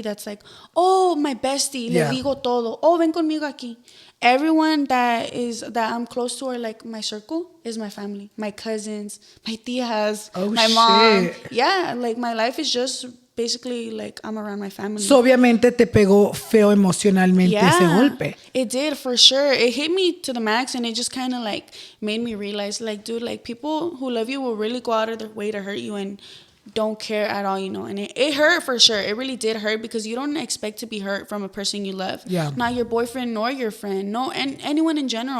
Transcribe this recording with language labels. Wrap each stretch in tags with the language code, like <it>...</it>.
<en>That's like, oh, my bestie,</en> <es>le digo todo. Oh, ven conmigo aquí.</es> <en>Everyone that I'm close to, or like my circle, is my family. My cousins, my tias, my mom. Yeah, like my life is just basically like I'm around my family.</en> <es>So obviamente te pegó feo emocionalmente ese golpe.</es> <en>It did, for sure. It hit me to the max, and it just kind of like made me realize, like, dude, like, people who love you will really go out of their way to hurt you and don't care at all, you know. And it hurt for sure. It really did hurt, because you don't expect to be hurt from a person you love. Yeah. Not your boyfriend nor your friend. No, and anyone in general.</en>